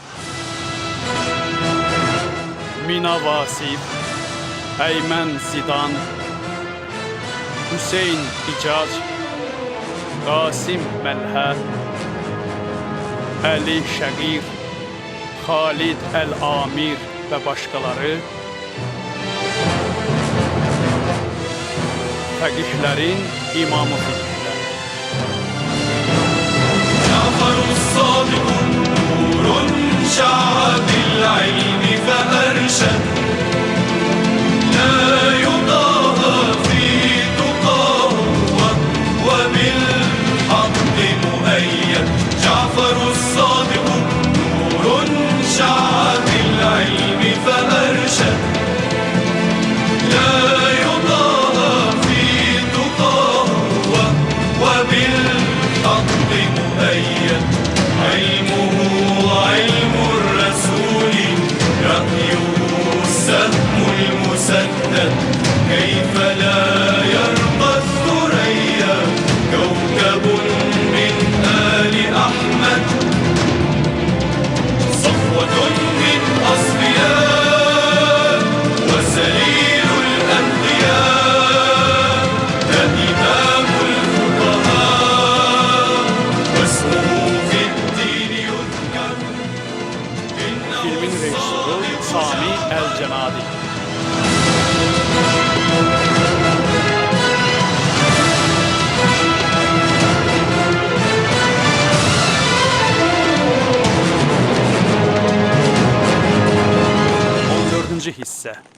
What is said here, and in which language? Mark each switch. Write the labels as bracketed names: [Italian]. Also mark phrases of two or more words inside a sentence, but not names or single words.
[Azerbaijani] Mina Vasif, Əymən Zidan, Hüseyn İcac, Qasim Məlhə, Əli Şəqir, Xalid Əl-Amir və başqaları fəqihlərin imamı fiqhlər. [Arabic] جعفر الصادق نور شع بالعلم فأرشد لا يضاهى في تقاه و بالحق مؤيد جعفر الصادق نور شع بالعلم ف أرشد لا يضاهى في تقاه وبالحق مؤيد علمه علم الرسول رأيه السهم المسدد كيف لا يرقى الثريا كوكب من آل أحمد صفوة من أصفياء وسليل الأنبياء ده إمام الفقهاء واسمه [Azerbaijani] Filmin rejissoru Sami Əl-Cənadi. Dördüncü hissə.